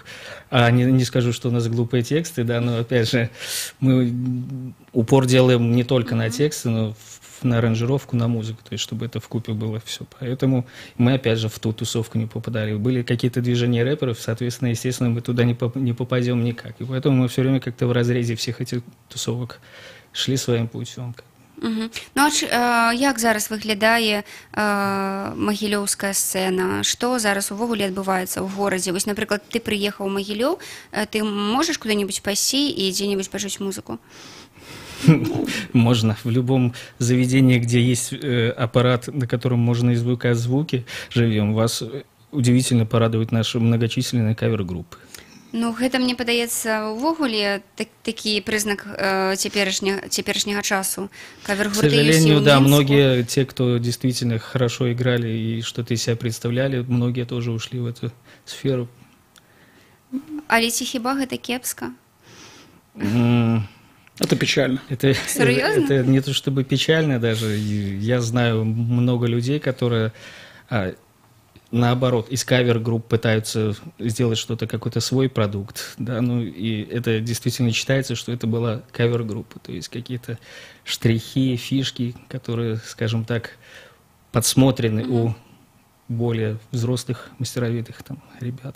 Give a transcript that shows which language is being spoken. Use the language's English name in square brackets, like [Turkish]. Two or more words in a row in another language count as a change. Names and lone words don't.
[Russian] А не скажу, что у нас глупые тексты, да, но опять же мы упор делаем не только на тексты, но на аранжировку, на музыку, то есть чтобы это вкупе было все. Поэтому мы опять же в ту тусовку не попадали. Были какие-то движения рэперов, соответственно, естественно, мы туда не попадем никак. И поэтому мы все время как-то в разрезе всех этих тусовок шли своим путем. [Belarusian] Ну, а як зараз выглядае магілёўская сцэна? Што зараз увогуле адбываецца ў горадзе? Вось, напрыклад, ты прыехаў у Магілёў, ты можаш куда-нибудь пайсці [Russian] и где-нибудь [Belarusian] пажыць музыку? [Russian] Можно. В любом заведении, где есть аппарат, на котором можно извлекать звуки, живем. Вас удивительно порадуют наши многочисленные кавер-группы. [Belarusian] Ну, гэта, мне падаецца, увогуле такі прызнак цяперашняга часу. [Russian] К сожалению, да, многие, те, кто действительно хорошо играли и что-то из себя представляли, многие тоже ушли в эту сферу. [Belarusian] Але ці хіба гэта кепска? [Russian] Это печально. Серьезно? Это не то чтобы печально даже. Я знаю много людей, которые... наоборот, из кавер-групп пытаются сделать что-то, какой-то свой продукт, да, ну, и это действительно считается, что это была кавер-группа, то есть какие-то штрихи, фишки, которые, скажем так, подсмотрены у более взрослых, мастеровитых там ребят.